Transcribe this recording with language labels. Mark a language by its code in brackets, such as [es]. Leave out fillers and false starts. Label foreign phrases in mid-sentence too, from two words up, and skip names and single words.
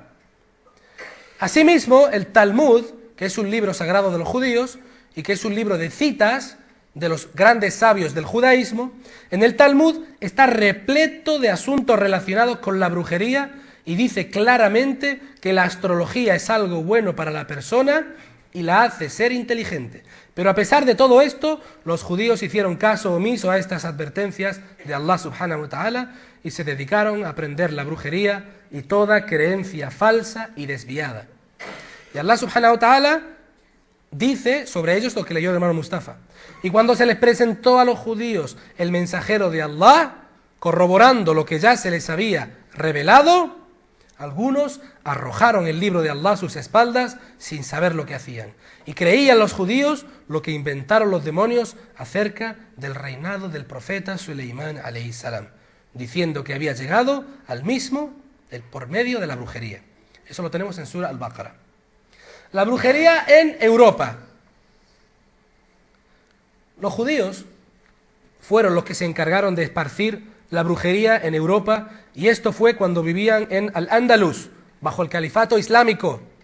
[es] Asimismo, el Talmud, que es un libro sagrado de los judíos y que es un libro de citas de los grandes sabios del judaísmo, en el Talmud está repleto de asuntos relacionados con la brujería y dice claramente que la astrología es algo bueno para la persona y la hace ser inteligente. Pero a pesar de todo esto, los judíos hicieron caso omiso a estas advertencias de Allah [ar] سبحانه وتعالى [es] y se dedicaron a aprender la brujería y toda creencia falsa y desviada. Y Allah [ar] سبحانه وتعالى [es] dice sobre ellos lo que leyó el hermano Mustafa. Y cuando se les presentó a los judíos el mensajero de Allah, corroborando lo que ya se les había revelado, algunos arrojaron el libro de Allah a sus espaldas sin saber lo que hacían. Y creían los judíos lo que inventaron los demonios acerca del reinado del profeta Suleimán [ar] عليه السلام, [es] diciendo que había llegado al mismo por medio de la brujería. Eso lo tenemos en Sura Al-Baqarah. La brujería en Europa. Los judíos fueron los que se encargaron de esparcir la brujería en Europa, y esto fue cuando vivían en Al-Ándalus, bajo el califato islámico.